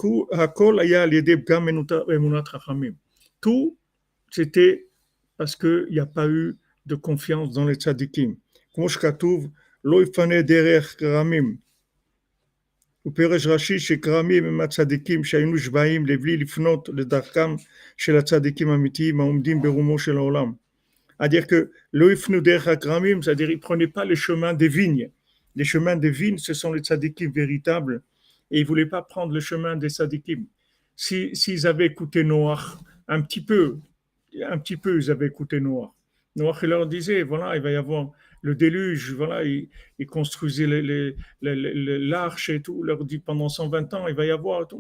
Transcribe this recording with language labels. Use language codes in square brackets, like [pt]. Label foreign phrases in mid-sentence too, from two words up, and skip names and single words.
[fr] Tout, c'était parce qu'il n'y a pas eu de confiance dans les tzadikim. [he] Comme שכתוב, לא יפנה דרך כרמים. ופירש רש"י שכרמים הם הצדיקים שהיינו שבעים לבלי לפנות לדרכם של הצדיקים האמיתיים העומדים ברומו של העולם. [fr] C'est-à-dire que [he] לא יפנו דרך הכרמים, [fr] c'est-à-dire ils ne prenaient pas les chemins des vignes. Les chemins des vignes, ce sont les tzadikim véritables, et ils ne voulaient pas prendre le chemin des tzadikim. S'ils avaient écouté Noach, un petit peu, ils avaient écouté Noach. Noach, il leur disait, voilà, il va y avoir le déluge, voilà, il construisait l'arche et tout, il leur dit pendant 120 ans, il va y avoir tout.